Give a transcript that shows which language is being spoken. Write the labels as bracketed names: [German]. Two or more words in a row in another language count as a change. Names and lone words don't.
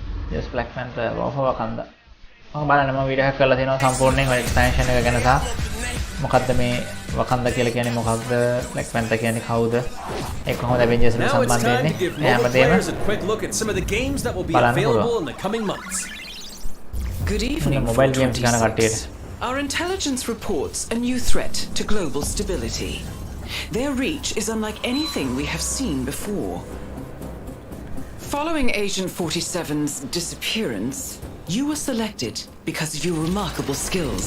[English] just Black Panther of Wakanda. [Sinhala] මම බලන්න මම වීඩියෝ එකක් කරලා තියෙනවා සම්පූර්ණයෙන් ඔය එක්ස්පැන්ෂන් එක ගැන සහ මොකද්ද මේ Wakanda කියලා කියන්නේ මොකක්ද Black Panther කියන්නේ කවුද ඒක කොහොමද Avengers එකට සම්බන්ධ වෙන්නේ මේ හැමදේම බලන්න පුළුවන්. [English] Good evening. Mobile games [Sinhala] ගැන කට්ටියට. [English] Our intelligence reports a new threat to global stability. Their reach is unlike anything we have seen before. Following Agent 47's disappearance, you were selected because of your remarkable skills.